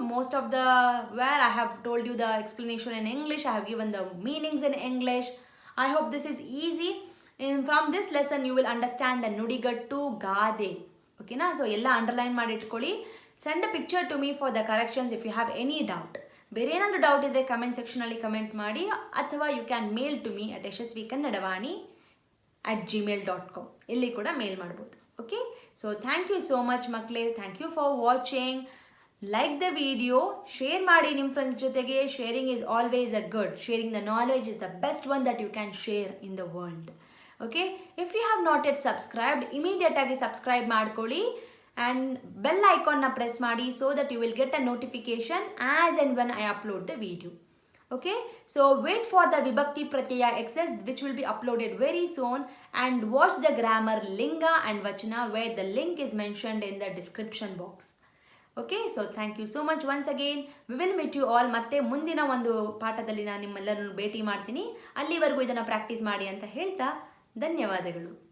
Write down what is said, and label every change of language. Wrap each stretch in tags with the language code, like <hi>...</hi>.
<en>Most of the where I have told you the explanation in English, I have given the meanings in English. I hope this is easy. From this lesson you will understand the nudigattu gade. Okay na? So</en> <kn>ella underline ಮಾಡಿ ಇಟ್ಕೊಳ್ಳಿ.</kn> <en>Send a picture to me for the corrections if you have any doubt.</en> <kn>ಬೇರೆ ಏನಾದರೂ doubt ಇದ್ದರೆ comment ಸೆಕ್ಷನಲ್ಲಿ comment ಮಾಡಿ, ಅಥವಾ</kn> <en>you can mail to me</en> <kn>at yashasvikannadavani@gmail.com. ಇಲ್ಲಿ ಕೂಡ ಮೇಲ್ ಮಾಡ್ಬೋದು.</kn> <en>Okay, so thank you so much ಮಕ್ಕಳೇ. Thank you for watching. Like the video,</en> <kn>share ಮಾಡಿ ನಿಮ್ಮ ಫ್ರೆಂಡ್ಸ್ ಜೊತೆಗೆ.</kn> <en>Sharing is always a good. Sharing the knowledge is the best one that you can share in the world. Okay, if you have not yet subscribed,</en> <kn>immediate ಆಗಿ subscribe ಮಾಡ್ಕೊಳ್ಳಿ</kn> <en>and</en> <kn>bell icon na press ಮಾಡಿ,</kn> <en>so that you will get a notification as and when I upload the video. Okay, so wait for the Vibhakti Pratyaya exercise, which will be uploaded very soon, and watch the grammar Linga and Vachana, where the link is mentioned in the description box. Okay, so thank you so much once again. We will meet you all.</en> <kn>ಮತ್ತೆ ಮುಂದಿನ ಒಂದು ಪಾಠದಲ್ಲಿ ನಾನು ನಿಮ್ಮೆಲ್ಲರನ್ನು ಭೇಟಿ ಮಾಡ್ತೀನಿ. ಅಲ್ಲಿವರೆಗೂ ಇದನ್ನು ಪ್ರಾಕ್ಟೀಸ್ ಮಾಡಿ ಅಂತ ಹೇಳ್ತಾ ಧನ್ಯವಾದಗಳು.</kn>